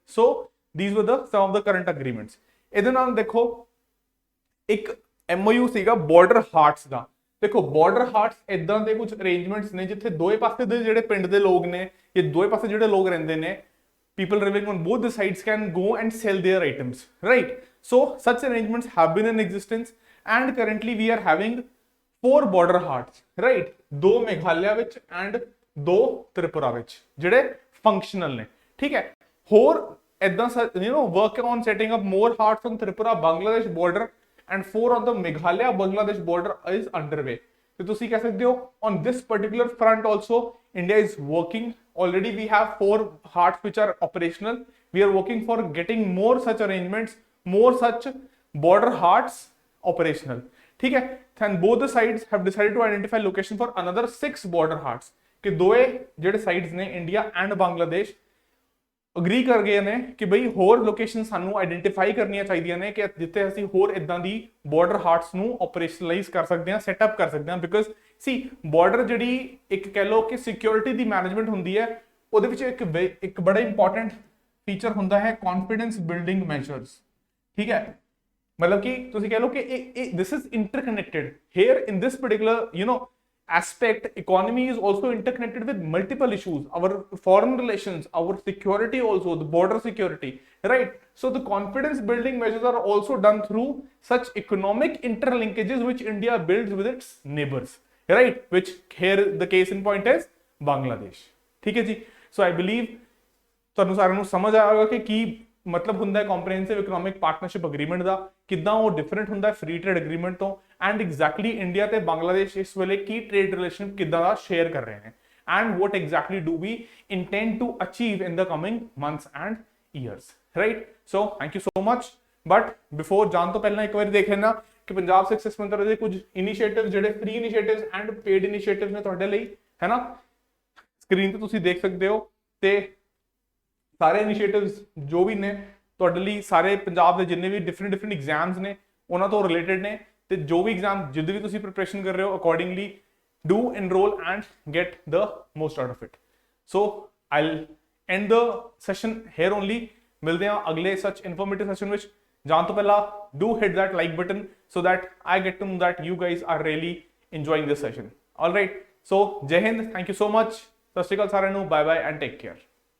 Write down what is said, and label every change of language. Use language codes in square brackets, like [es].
[en] So these were the sum of the current agreements. [pa] ਇਹਦੇ ਨਾਲ ਦੇਖੋ ਇੱਕ MOU ਸੀਗਾ ਬਾਰਡਰ ਹਾਰਟਸ ਦਾ। ਦੇਖੋ ਬਾਰਡਰ ਹਾਰਟਸ ਇਦਾਂ ਦੇ ਕੁਝ ਅਰੇਂਜਮੈਂਟਸ ਨੇ ਜਿੱਥੇ ਦੋਵੇਂ ਪਾਸੇ ਦੇ ਜਿਹੜੇ ਪਿੰਡ ਦੇ ਲੋਕ ਨੇ, ਇਹ ਦੋਵੇਂ ਪਾਸੇ ਜਿਹੜੇ ਲੋਕ ਰਹਿੰਦੇ ਨੇ, [en] people living on both the sides can go and sell their items, right? So such arrangements have been in existence and currently we are having 4 border hearts, right? [pa] 2 Meghalaya ਵਿੱਚ and 2 ਤ੍ਰਿਪੁਰਾ ਵਿੱਚ ਜਿਹੜੇ ਫੰਕਸ਼ਨਲ ਨੇ। ਠੀਕ ਹੈ, ਹੋਰ ਇਦਾਂ [en] work on setting up more hearts on Tripura Bangladesh border and 4 on the Meghalaya Bangladesh border is underway। तो [pa] ਤੁਸੀਂ ਕਹਿ ਸਕਦੇ ਹੋ [en] on this particular front also India is working, already we have 4 hearts which are operational, we are working for getting more such arrangements, more such border hearts operational। [pa] ठीक है, [en] and both the sides have decided to identify location for another 6 border hearts [pa] ਕਿ ਦੋਏ ਜਿਹੜੇ sides ਨੇ India and Bangladesh agree ਕਰ ਗਏ ਨੇ ਕਿ ਬਈ ਹੋਰ ਲੋਕੇਸ਼ਨ ਸਾਨੂੰ ਆਈਡੈਂਟੀਫਾਈ ਕਰਨੀਆਂ ਚਾਹੀਦੀਆਂ ਨੇ ਕਿ ਜਿੱਥੇ ਅਸੀਂ ਹੋਰ ਇਦਾਂ ਦੀ ਬਾਰਡਰ ਹਾਰਟਸ ਨੂੰ ਆਪਰੇਸ਼ਨਲਾਈਜ਼ ਕਰ ਸਕਦੇ ਹਾਂ, ਸੈਟਅਪ ਕਰ ਸਕਦੇ ਹਾਂ। ਬਿਕਾਜ਼ ਸੀ ਬਾਰਡਰ ਜਿਹੜੀ ਇੱਕ ਕਹਿ ਲਓ ਕਿ ਸਿਕਿਉਰਿਟੀ ਦੀ ਮੈਨੇਜਮੈਂਟ ਹੁੰਦੀ ਹੈ, ਉਹਦੇ ਵਿੱਚ ਇੱਕ ਬੜਾ ਇੰਪੋਰਟੈਂਟ ਫੀਚਰ ਹੁੰਦਾ ਹੈ ਕੌਨਫੀਡੈਂਸ ਬਿਲਡਿੰਗ ਮੈਜਰਸ। ਠੀਕ ਹੈ, ਮਤਲਬ ਕਿ ਤੁਸੀਂ ਕਹਿ ਲਓ ਕਿ [en] this is interconnected here in this particular aspect, economy is also interconnected with multiple issues, our foreign relations, our security also, the border security, right? So the confidence building measures are also done through such economic interlinkages which India builds with its neighbors, right? Which here the case in point is Bangladesh। [hi] ठीक है जी, [en] so I believe [pa] ਤੁਹਾਨੂੰ ਸਾਰਿਆਂ ਨੂੰ ਸਮਝ ਆਏਗਾ ਕਿ ਕੀ ਮਤਲਬ ਹੁੰਦਾ ਹੈ ਕੰਪਰੀਹੈਂਸਿਵ ਇਕਨੋਮਿਕ ਪਾਰਟਨਰਸ਼ਿਪ ਅਗਰੀਮੈਂਟ ਦਾ, ਕਿੱਦਾਂ ਉਹ ਡਿਫਰੈਂਟ ਹੁੰਦਾ ਹੈ ਫ੍ਰੀ ਟ੍ਰੇਡ ਐਗਰੀਮੈਂਟ ਤੋਂ, ਐਂਡ ਐਗਜ਼ੈਕਟਲੀ ਇੰਡੀਆ ਤੇ ਬੰਗਲਾਦੇਸ਼ ਇਸ ਵੇਲੇ ਕੀ ਟ੍ਰੇਡ ਰਿਲੇਸ਼ਨ ਕਿੱਦਾਂ ਦਾ ਸ਼ੇਅਰ ਕਰ ਰਹੇ ਨੇ, [en] and what exactly do we intend to achieve in the coming months and years, right? So thank you so much, but before [pa] ਜਾਣ ਤੋਂ ਪਹਿਲਾਂ ਇੱਕ ਵਾਰੀ ਦੇਖ ਲੈਣਾ ਕਿ ਪੰਜਾਬ ਸਕਸੈਸ ਮੰਤਰ ਦੇ ਕੁਝ ਇਨੀਸ਼ੀਏਟਿਵ ਜਿਹੜੇ free initiatives and paid initiatives ਨੇ ਤੁਹਾਡੇ ਲਈ, ਹੈ ਨਾ, ਸਕਰੀਨ ਤੇ ਤੁਸੀਂ ਦੇਖ ਸਕਦੇ ਹੋ। ਤੇ ਸਾਰੇ ਇਨੀਸ਼ੀਏਟਿਵਸ ਜੋ ਵੀ ਨੇ ਤੁਹਾਡੇ ਲਈ, ਸਾਰੇ ਪੰਜਾਬ ਦੇ ਜਿੰਨੇ ਵੀ ਡਿਫਰੈਂਟ ਐਗਜ਼ਾਮਸ ਨੇ ਉਹਨਾਂ ਤੋਂ ਰਿਲੇਟਡ ਨੇ, ਤੇ ਜੋ ਵੀ ਐਗਜ਼ਾਮ ਜਿੱਦ ਵੀ ਤੁਸੀਂ ਪ੍ਰੀਪਰੇਸ਼ਨ ਕਰ ਰਹੇ ਹੋ accordingly [en] do enroll and get the most out of it. So I'll end the session here only. [hi] मिलते हैं अगले such informative session ਵਿੱਚ। [pa] जान तो पहला [en] do hit that like button so that I get to know that you guys are really enjoying this session. All right, so [hi] जय Hind, [en] thank you so much, [pa] सत श्री अकाल साਰਿਆਂ ਨੂੰ, [en] bye bye and take care।